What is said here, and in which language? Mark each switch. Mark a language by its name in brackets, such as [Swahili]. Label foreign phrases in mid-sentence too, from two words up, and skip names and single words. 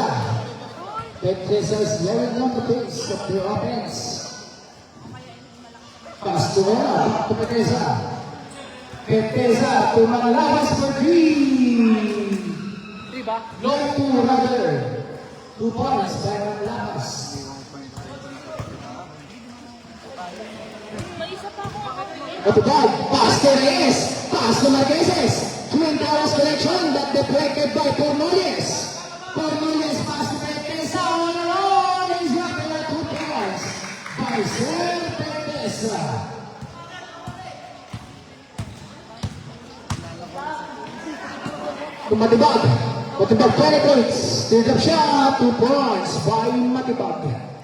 [English] Pedesa is laying on the pace of the offense. Pass to Vera. Back to Pedesa. Pedesa to mga Lapas for three. No two rather. 2 points by mga Lapas. Matibag, pass to Reyes, pass to Marqueses, Twin Towers connection that deflected by Cornelius. Cornelius pass to Pedesa, on the roll, he's got the 2 points by Sir Pedesa. Matibag, Matibag penetrates, steals up shot, 2 points by Matibag.